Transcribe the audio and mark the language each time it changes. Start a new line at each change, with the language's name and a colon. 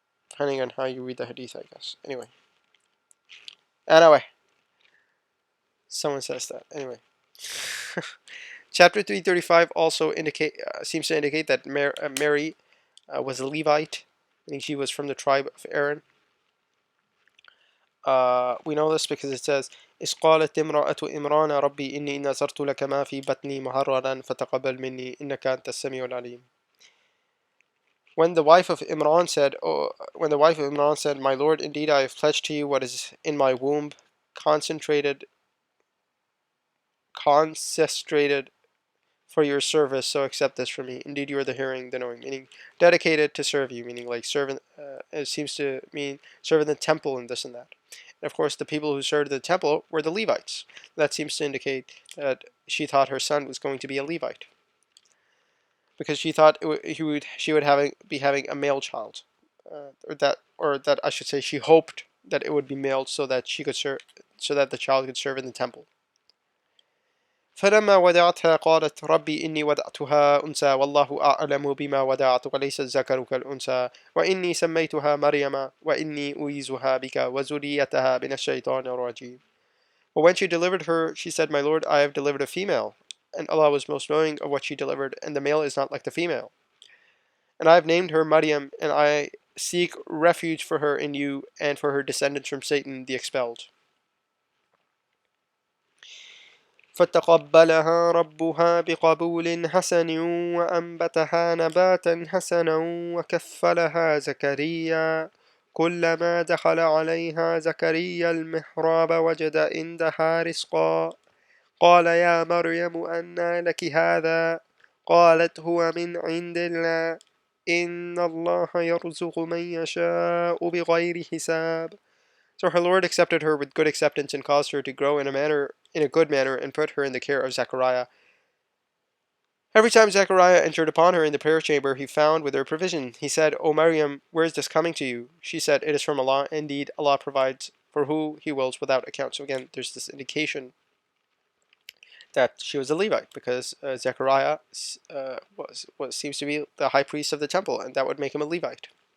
English: Depending on how you read the hadith, I guess. Anyway, someone says that. Anyway. Chapter 335 also seems to indicate that Mary was a Levite, meaning she was from the tribe of Aaron. We know this because it says,
Arabic: إِذْ قَالَتْ امْرَأَةُ إِمْرَانَ رَبِّي إِنِّي نَذَرْتُ لَكَ مَا فِي بَطْنِي مُحَرَّرًا فَتَقَبَّلْ مِنِّي إِنَّكَ أَنْتَ السَّمِيعُ الْعَلِيمُ.
English: When the wife of Imran said, "My Lord, indeed I have pledged to you what is in my womb, concestrated for your service, so accept this from me. Indeed, you are the hearing, the knowing," meaning dedicated to serve you, meaning like servant. It seems to mean serve in the temple and this and that. And of course, the people who served the temple were the Levites. That seems to indicate that she thought her son was going to be a Levite because she thought she would be having a male child, or that I should say, she hoped that it would be male so that she could serve, so that the child could serve in the temple.
Arabic: فلما ودعتها قالت ربي إني وضعتها أنثى والله أعلم بما وضعت وليس الذكر كالأنثى وإني سميتها مريم وإني أعيذها بك وذريتها من الشيطان الرجيم.
English: But when she delivered her, she said, "My Lord, I have delivered a female, and Allah was most knowing of what she delivered, and the male is not like the female. And I have named her Maryam, and I seek refuge for her in you and for her descendants from Satan the expelled."
Arabic: فتقبلها ربها بقبول حسن وأنبتها نباتا حسنا وكفلها زكريا كلما دخل عليها زكريا المحراب وجد عندها رزقا قال يا مريم أنى لك هذا قالت هو من عند الله إن الله يرزق من يشاء بغير حساب.
English: So her Lord accepted her with good acceptance and caused her to grow in a good manner, and put her in the care of Zechariah. Every time Zechariah entered upon her in the prayer chamber, he found with her provision. He said, "O Maryam, where is this coming to you?" She said, "It is from Allah. Indeed, Allah provides for who He wills without account." So again, there's this indication that she was a Levite because Zechariah was seems to be the high priest of the temple, and that would make him a Levite.